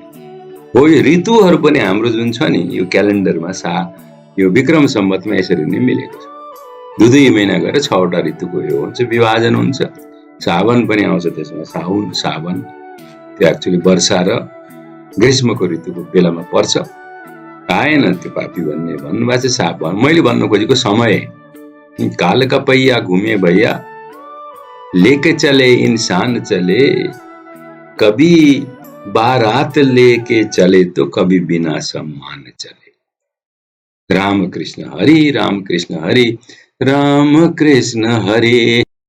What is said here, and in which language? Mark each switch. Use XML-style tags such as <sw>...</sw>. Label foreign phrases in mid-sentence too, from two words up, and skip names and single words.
<ne>हो यो ऋतुहरू पनि हाम्रो जुन छ नि यो क्यालेन्डरमा, यो विक्रम सम्वतमा यसरी नै मिलेको छ। 2 महिना गएर 6वटा ऋतुको यो हुन्छ, विभाजन हुन्छ। सावन पनि आउँछ त्यसमा, साउन, सावन, त्यो एक्चुअली वर्षा र ग्रीष्मको ऋतुको बेलामा पर्छ। आएन त्यो पापी भन्नुभएको छ। मैले भन्नु खोजेको समय,</ne> <hi>काल का पहिया घुमे भैया, लेके चले इंसान चले, कभी बारात लेके चले तो कभी बिना सम्मान चले। राम कृष्ण हरि, राम कृष्ण हरि, राम कृष्ण हरि।</hi>